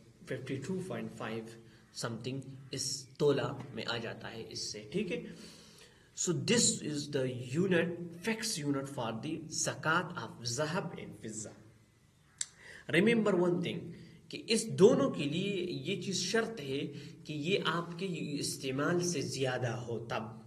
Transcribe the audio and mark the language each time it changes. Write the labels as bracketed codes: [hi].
[ur] 52.5 something اس تولہ میں آ جاتا ہے اس سے. ٹھیک ہے. [en] So this is the unit, fixed unit for the zakat of zahab and fizza. Remember one thing [ur] کہ اس دونوں کے لیے یہ چیز شرط ہے کہ یہ آپ کے استعمال سے زیادہ ہو تب.